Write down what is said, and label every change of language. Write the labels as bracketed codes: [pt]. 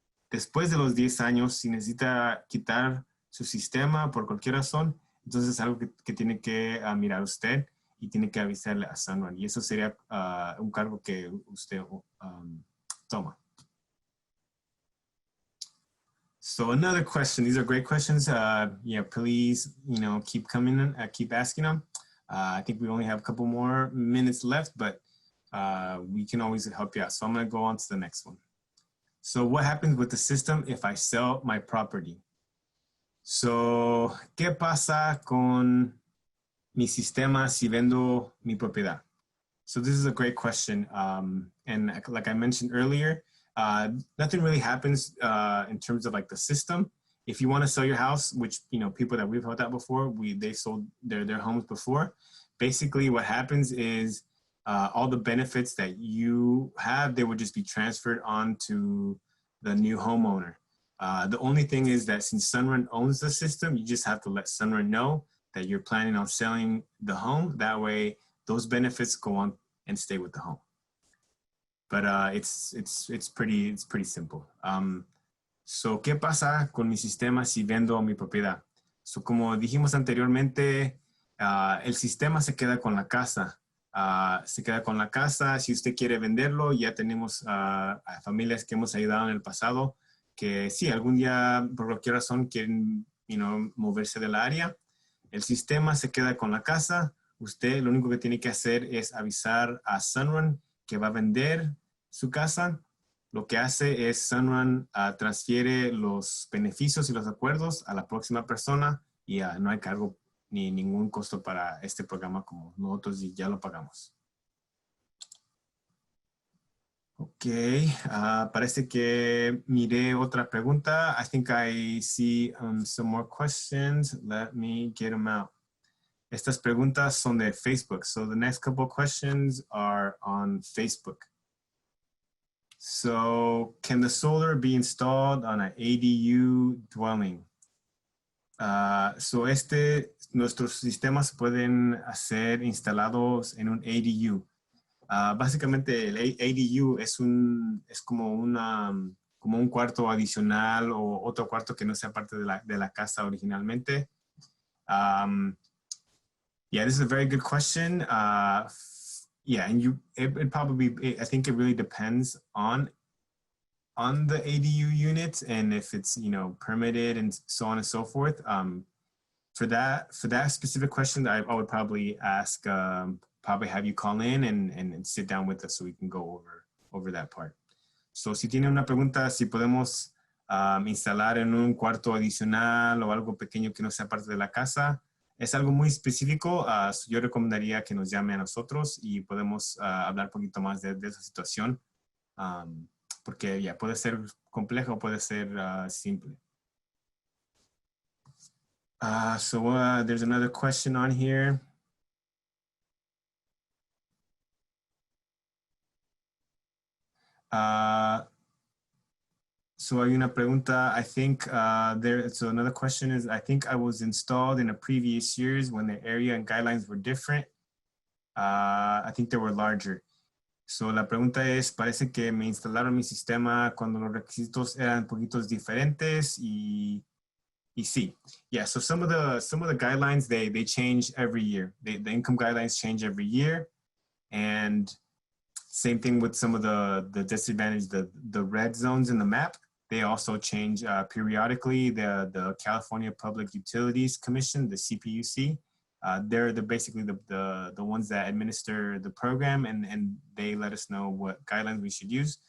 [es] Después de los 10 años, si necesita quitar su sistema por cualquier razón, entonces es algo que tiene que mirar usted y tiene que avisarle a Sunrun. Y eso sería un cargo que usted toma. [en] So another question. These are great questions. Yeah, please, keep coming in, keep asking them. I think we only have a couple more minutes left, but we can always help you out. So I'm going to go on to the next one. So what happens with the system if I sell my property? [es] So, ¿qué pasa con mi sistema si vendo mi propiedad? [en] So this is a great question. And like I mentioned earlier, nothing really happens in terms of like the system. If you want to sell your house, which, people that we've helped out before, they sold their homes before. Basically what happens is all the benefits that you have, they would just be transferred on to the new homeowner. The only thing is that since Sunrun owns the system, you just have to let Sunrun know that you're planning on selling the home. That way, those benefits go on and stay with the home. But it's pretty simple. [es] So, ¿qué pasa con mi sistema si vendo mi propiedad? So, como dijimos anteriormente, el sistema se queda con la casa. Se queda con la casa. Si usted quiere venderlo, ya tenemos a familias que hemos ayudado en el pasado que sí, algún día, por cualquier razón, quieren moverse de la área. El sistema se queda con la casa. Usted lo único que tiene que hacer es avisar a Sunrun que va a vender su casa. Lo que hace es Sunrun transfiere los beneficios y los acuerdos a la próxima persona y no hay cargo ni ningún costo para este programa como nosotros ya lo pagamos. Ok, parece que miré otra pregunta. [en] I think I see some more questions. Let me get them out. [es] Estas preguntas son de Facebook. [en] So the next couple of questions are on Facebook. So, can the solar be installed on an ADU dwelling? [es] So nuestros sistemas pueden ser instalados en un ADU. Básicamente el ADU es como un cuarto adicional o otro cuarto que no sea parte de la casa originalmente. [en] Yeah, this is a very good question. Yeah, and it probably, I think it really depends on the ADU unit and if it's, permitted and so on and so forth. For that specific question, I would probably ask probably have you call in and sit down with us so we can go over that part. [es] So si tiene una pregunta, si podemos instalar en un cuarto adicional o algo pequeño que no sea parte de la casa, es algo muy específico. Yo recomendaría que nos llame a nosotros y podemos hablar un poquito más de esa situación. Porque ya puede ser complejo o puede ser simple. [en] So there's another question on here. So [es] hay una pregunta, [en] I think so another question is, I think I was installed in a previous years when the area and guidelines were different. I think they were larger. [es] So la pregunta es, parece que me instalaron mi sistema cuando los requisitos eran poquitos diferentes y sí. [en] Yeah, so some of the guidelines, they change every year. The income guidelines change every year. And same thing with some of the disadvantage, the red zones in the map, they also change periodically. The California Public Utilities Commission, the CPUC, they're basically the ones that administer the program, and they let us know what guidelines we should use.